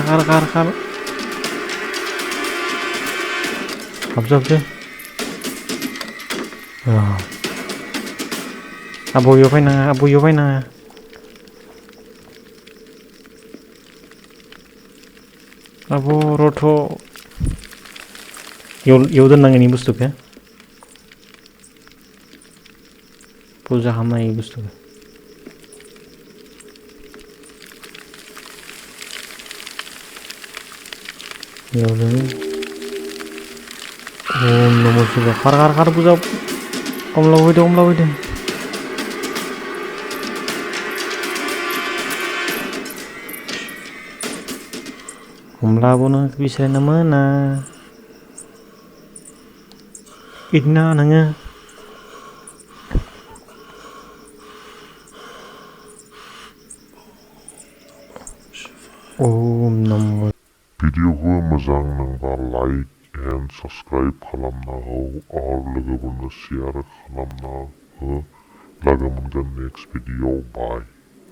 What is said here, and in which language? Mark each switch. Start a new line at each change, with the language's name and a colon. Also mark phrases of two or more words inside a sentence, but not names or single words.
Bodo: हाबसो आब'याव फैनाङा आब' रथ' इयाव दोननांगोन इ बुस्थुखौ फुजा खालामनाय इ बुस्थुखौ इयाव दोनो
Sanskrit: ओम नमः शिवाय
Bodo: खार फुजा कमलाबो फैदो कमलाबो नों बिसोरनो मोना इदिना नोङो
Sanskrit: ओम नमः
Bodo: भिडिअखौ मोजां नांबा
English: like and subscribe
Bodo: खालामना हो आरो लोगोफोरनो शेयार खालामना हो लोगो मोनगोन
English: next video
Bodo: बाय